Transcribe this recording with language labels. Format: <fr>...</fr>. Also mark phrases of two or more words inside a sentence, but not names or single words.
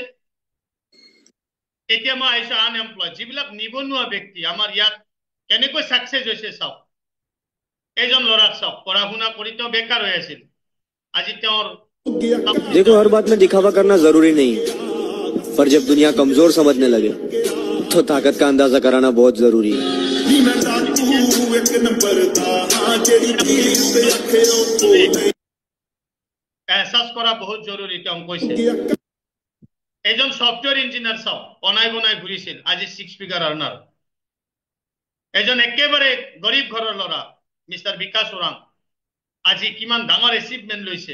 <as>এতিয়া মই আহিছো আনএমপ্লয়েড, যিবিলাক নিবনুৱা ব্যক্তি আমাৰ ইয়াত কেনেকৈ সাকসেস হৈছে চাওক। এইজন ল'ৰাক চাওক, পঢ়া শুনা কৰি তেওঁ বেকাৰ হৈ আছিল, আজি তেওঁৰ</as> <hi>देखो हर बात में दिखावा करना जरूरी नहीं, पर जब दुनिया कमजोर समझने लगे तो ताकत का अंदाजा कराना बहुत जरूरी है।</hi> <as>এহসাস কৰা বহুত জৰুৰী তেওঁ কৈছে। এজন সফটওয়্যাৰ ইঞ্জিনিয়াৰ চাওক, বনাই বনাই ঘূৰিছিল, আজি 6</as> <en>figure earner.</en> <as>এজন একেবাৰে গৰীব ঘৰৰ ল'ৰা মিষ্টাৰ বিকাশ ওৰাং, আজি কিমান ডাঙৰ এচিভমেন্ট লৈছে।</as>